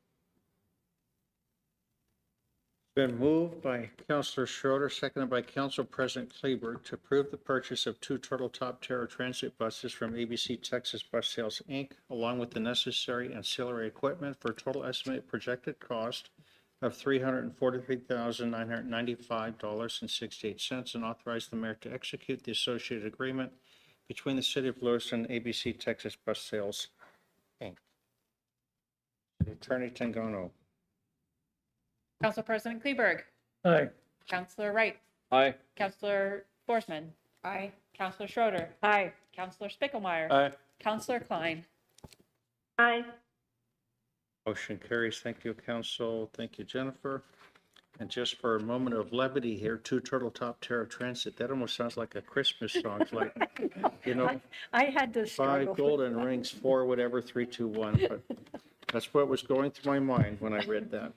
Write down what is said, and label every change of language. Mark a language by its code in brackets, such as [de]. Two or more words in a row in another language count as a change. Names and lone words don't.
[en] been moved by Councilor Schroeder, seconded by Council President Kleberg to approve the purchase of 2 Turtle Top Terra transit buses from ABC Texas Bus Sales, Inc., along with the necessary ancillary equipment for a total estimated projected cost of $343,995.68, and authorize the mayor to execute the associated agreement between the City of Lewiston and ABC Texas Bus Sales, Inc. Attorney Tangano. Council President Kleberg, Aye. Councilor Wright, Aye. Councilor Forsman. Aye. Councilor Schroeder, Aye. Councilor Spickelmeyer. Aye. Councilor Klein. Aye. Motion carries. Thank you, council. Thank you, Jennifer. And just for a moment of levity here, 2 Turtle Top Terra Transit, that almost sounds like a Christmas song. It's like, you know, I had to struggle. 5 golden rings, 4 whatever, 3, 2, 1. But that's what was going through my mind when I read that.